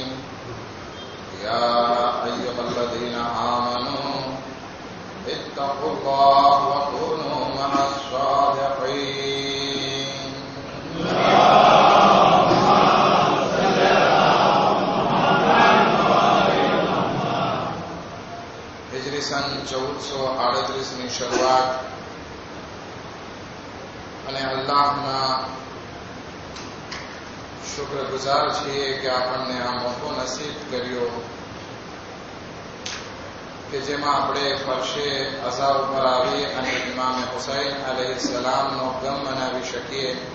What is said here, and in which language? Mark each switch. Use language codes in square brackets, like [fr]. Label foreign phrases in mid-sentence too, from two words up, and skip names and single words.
[ar] يا أيها الذين آمنوا اتقوا الله وكونوا مع الصادقين. [gu] હિજરી સન 1438 ની શરૂઆત અને અલ્લાહના શુક્રગુજાર છીએ કે આપણને આ મોકો નસીબ કર્યો કે જેમાં આપણે ફરશે અઝા ઉપર આવી અને ઇમામ હુસૈન અલૈહિસ્સલામનો ગમ મનાવી શકીએ.